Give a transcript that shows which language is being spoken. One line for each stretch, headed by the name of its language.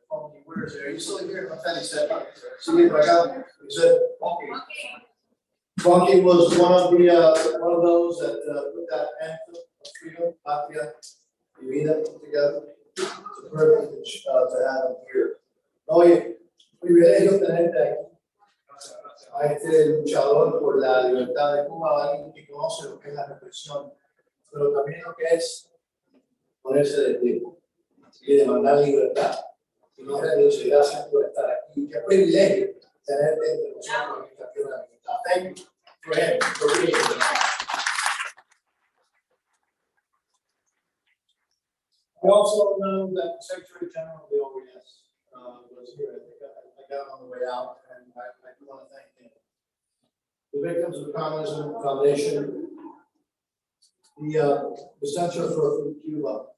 English: Funky, where is it? Are you still here? I thought he said, see me back out. He said, Funky. Funky was one of those that put that anthem of freedom, patria, y vida together. It's a privilege to have him here.
Spanish: Oye, privilegio tenerte aquí. A este luchador por la libertad de Cuba, alguien que conoce lo que es la represión, pero también lo que es ponerse de pie y demandar libertad. Y no rendirse. Gracias por estar aquí. Qué privilegio tenerte entre nosotros en esta tierra de libertad.
English: Thank you for him, for being here. We also know that the Secretary General of the OEA was here. I got on the way out, and I do want to thank him. The Victims of Communism Foundation, the Center for Cuba.